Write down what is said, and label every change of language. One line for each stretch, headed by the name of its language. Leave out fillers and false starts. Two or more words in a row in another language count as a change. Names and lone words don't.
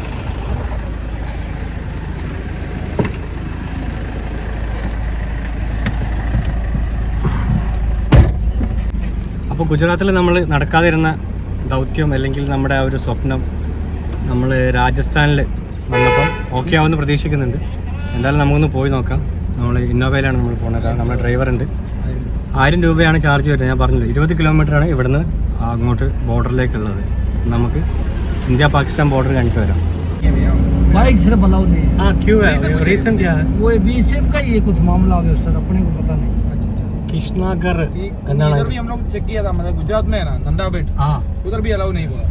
Malayalam: അപ്പോൾ ഗുജറാത്തിൽ നമ്മൾ നടക്കാതിരുന്ന ദൗത്യം അല്ലെങ്കിൽ നമ്മുടെ ആ ഒരു സ്വപ്നം നമ്മൾ രാജസ്ഥാനിൽ വന്നപ്പം ഓക്കെ ആവുമെന്ന് പ്രതീക്ഷിക്കുന്നുണ്ട്. എന്തായാലും നമുക്കൊന്ന് പോയി നോക്കാം. നമ്മൾ ഇന്നോവയിലാണ് നമ്മൾ പോകുന്നത്. നമ്മുടെ ഡ്രൈവറുണ്ട്. 1000 രൂപയാണ് ചാർജ് വരുന്നത്. ഞാൻ പറഞ്ഞില്ല, 20 കിലോമീറ്ററാണ് ഇവിടുന്ന് അങ്ങോട്ട് ബോർഡറിലേക്കുള്ളത്. നമുക്ക് ഇന്ത്യ പാകിസ്ഥാൻ ബോർഡർ കഴിഞ്ഞിട്ട് വരാം.
Hindi: बाइक सिर्फ अलाउ नहीं है। हाँ क्यों है? रीजन क्या है? वो बीएसएफ का ये कुछ मामला है सर, अपने को पता नहीं। कृष्णागर इधर भी हम लोग चेक किया था, मतलब गुजरात में है ना नंदाबेट, हाँ उधर भी अलाउ नहीं हुआ